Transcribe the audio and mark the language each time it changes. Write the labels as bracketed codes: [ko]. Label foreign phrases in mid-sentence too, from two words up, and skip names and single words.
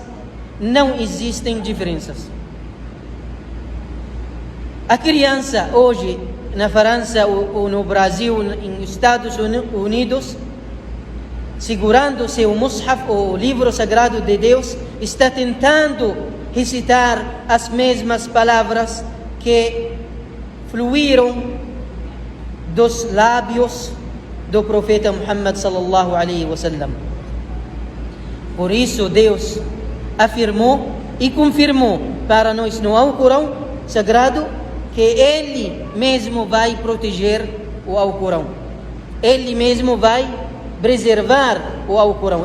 [pt] Não existem diferenças. A criança hoje na França ou no Brasil, nos Estados Unidos, segurando seu Mushaf, o livro sagrado de Deus, está tentando recitar as mesmas palavras que fluíram dos lábios do profeta Muhammad [ar] صلى الله عليه وسلم. [pt] Por isso Deus afirmou e confirmou para nós no Alcorão Sagrado que Ele mesmo vai proteger o Alcorão. Ele mesmo vai preservar o Alcorão.